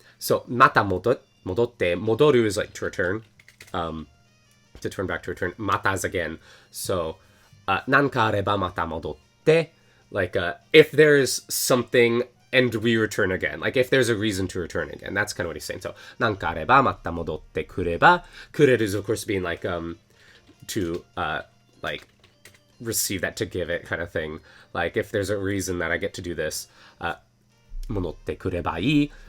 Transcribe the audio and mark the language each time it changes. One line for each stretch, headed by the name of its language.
English: So,
Japanese: また戻って、
English: 戻る is like to return. To turn back, to return. また is again.
Japanese: So, なんかあればまた戻って.
English: Like, if there's something and we return again. Like, if there's a reason to return again. That's kind of what he's saying. So,
Japanese: なんかあればまた戻ってくれば.
English: くれる is of course being like, to, like, receive that, to give it kind of thing. Like, if there's a reason that I get to do this,
Japanese: 戻ってくればいい.